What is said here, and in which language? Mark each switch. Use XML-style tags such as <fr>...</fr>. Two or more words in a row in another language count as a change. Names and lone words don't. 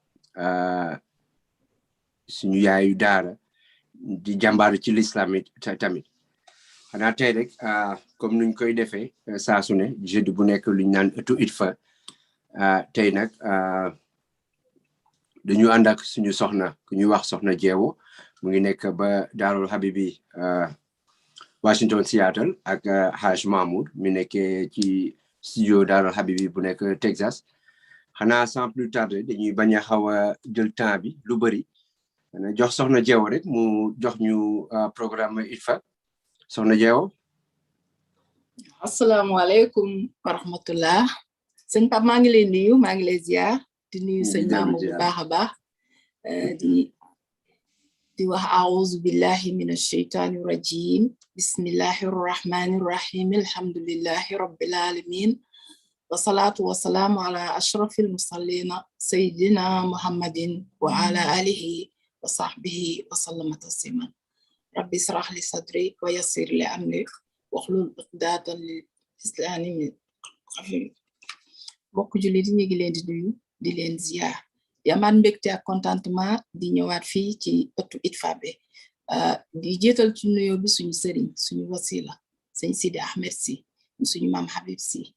<wo>suñu yaayu daara di jàmbaaru ci l'islam tamit xanaa tey rek comme nuñ koy defee saa su ne jeudi bu nekk luñ naan ëttu Itfa tey nag dañu ànd ak suñu soxna ku ñuy wax soxna jeewo mu ngi nekk ba Daarul Habibi Washington Seattle ak Haj Mahmoud mi nekkee ci studio Daarul Habibi bu nekk Texas xanaa</wo> <fr>sans plus tarder</fr> <wo>dañuy bañ a xaw a jël temps bi lu bëri jox soxna jeewo rek mu jox ñu programme Itfa soxna jeewo.</wo> <ar>السلام عليكم ورحمة الله.</ar> <wo>Sëñ Pape maa ngi lay nuyu maa ngi lay ziar. di nuyu sëñ Mamour bu baax a baax di wax</wo> <ar>أعوذ بالله من الشيطان الرجيم بسم الله الرحمن الرحيم الحمد لله رب العالمين والصلاة والسلام على أشرف المرسلين سيدنا محمد وعلى آله وصحبه وسلم تسليما رب اشرح لي صدري ويسر لي أمري واحلل عقدة لل لساني</ar> <wo>bokk jullit ñi ngi leen di nuyu di leen ziar di amaat mbégte ak contentement di ñëwaat fii ci ëttu Itfa bi di jéetal ci nuyoo bi suñu sëriñ suñu wasila sëñ Sidi Ahmed si suñu maam Habib si</wo>